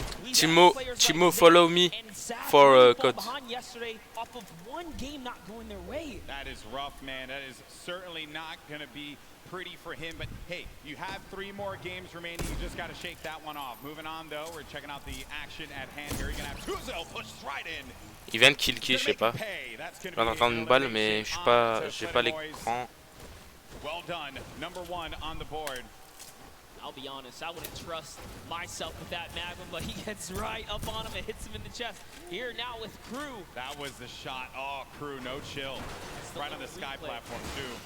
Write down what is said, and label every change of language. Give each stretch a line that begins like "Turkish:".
English: Timo, follow me for code. Yesterday off of one game not going their way. That is rough, man. That is certainly not going to be pretty for him, but hey, you have 3 more games remaining. You just got to shake that one off. Moving on though, we're checking out the action at hand here. You're gonna have Tuzel push right in.
French: Il vient de kill qui, je sais pas. Je viens d'entendre une balle, mais j'ai pas l'écran.
English: Well done, number 1 on the board. I'll be honest, I wouldn't trust myself with that Magnum, but he gets right up on him and hits him in the chest. Here now with Crew. That was the shot. Oh, Crew, no chill. Right on the sky platform, too.